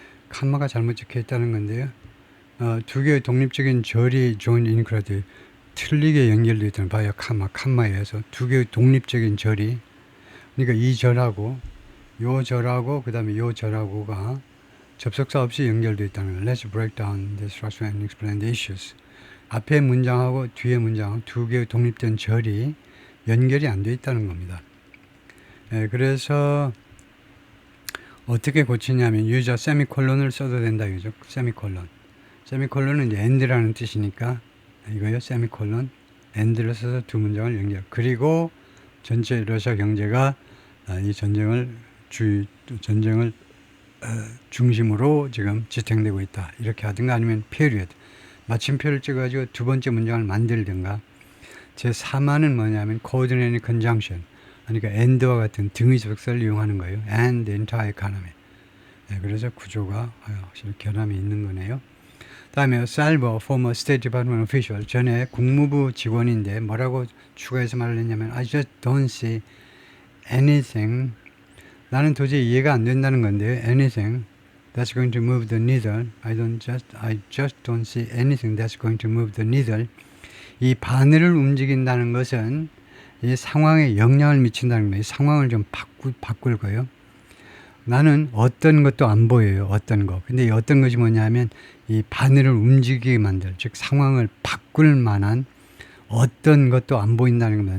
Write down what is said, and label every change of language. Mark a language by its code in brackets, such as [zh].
[ko] 컴마가 잘못 적혀 있다는 건데요. 두 개의 독립적인 절이 [en] joined incorrectly. [ko] 틀리게 연결되어 있다는 바이어 컴마에 의해서 두 개의 독립적인 절이 그러니까 이 절하고 요 절하고 그 다음에 요 절하고가 접속사 없이 연결되어 있다는 거예요. [en] Let's break down the structure and explain the issues. [ko] 앞에 문장하고 뒤에 문장 두 개의 독립된 절이 연결이 안 되어 있다는 겁니다. 그래서 어떻게 고치냐면 유저 세미콜론을 써도 된다 이거죠. 세미콜론은 이제 end라는 뜻이니까 이거요 세미콜론 and를 써서 두 문장을 연결. 그리고 전체 러시아 경제가 이 전쟁을 중심으로 지금 지탱되고 있다. 이렇게 하든가 아니면 period. 마침표를 찍어가지고 두 번째 문장을 만들든가. 제 4만은 뭐냐면 coordinated conjunction. 그러니까 and와 같은 등위접속사를 이용하는 거예요. [en] and the entire economy. [ko] 네, 그래서 구조가 확실히 결함이 있는 거네요. 다음에 Salvo, [en] former State Department official, [ko] 전에 국무부 직원인데 뭐라고 추가해서 말을 했냐면 [en] I just don't see anything. [ko] 나는 도저히 이해가 안 된다는 건데 [en] anything that's going to move the needle. I just don't see anything that's going to move the needle. [ko] 이 바늘을 움직인다는 것은 이 상황에 영향을 미친다는 거예요. 상황을 좀 바꿀 거예요. 나는 어떤 것도 안 보여요. 어떤 거. 근데 이 어떤 것이 뭐냐면 이 바늘을 움직이게 만들, 즉 상황을 바꿀 만한 어떤 것도 안 보인다는 겁니다.